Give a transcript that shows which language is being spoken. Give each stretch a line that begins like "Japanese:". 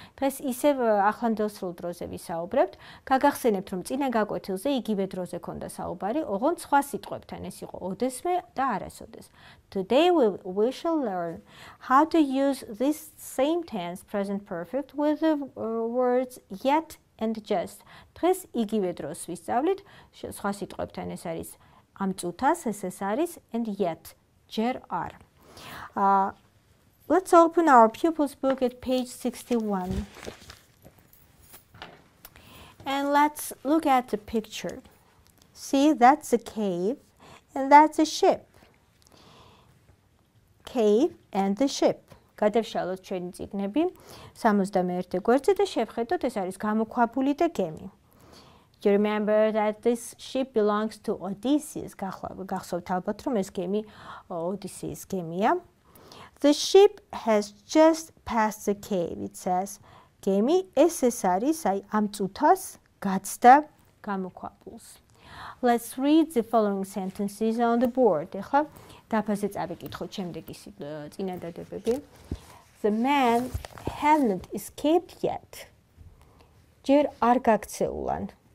Georgian: დღეს ისევ ახლანდელ სრულ დროზე ვისაუბრებთ. გაგახსენებთ, რომ წინა გაკვეთილზე იგივე დროზე ქონდა საუბარი, ოღონდ სხვა სიტყვებთან, ეს იყო ოდესმე და არასოდეს.
English: Today we shall learn how to use this same tense, present perfect, with the words yet and just.
Georgian: დღეს იგივე დროს ვისწავლით, სხვა სიტყვებთან ეს არის am წუთას, ეს არის and yet. Ger ar.
English: Let's open our pupils book at page 61. And let's look at the picture. See, that's a cave and that's a ship. Cave and the ship.
Georgian: გადავშალოთ ჩვენი წიგნები 61 გვერდზე და შევხედოთ, ეს არის გამოქვაბული და გემი.
English: You remember that this ship belongs to Odysseus.
Georgian: გახსოვთ ალბათ, რომ ეს გემი Odysseus გემია.
English: The ship has just passed the cave.
Georgian: It says, გემი ეს არის, აი ამ წუთას გაცდა გამოქვაბულს.
English: Let's read the following sentences on the board.
Georgian: ეხლა დაფაზე წავიკითხოთ შემდეგი წინადადებები.
English: The man hadn't escaped yet. ჯერ არ გაქცეულან.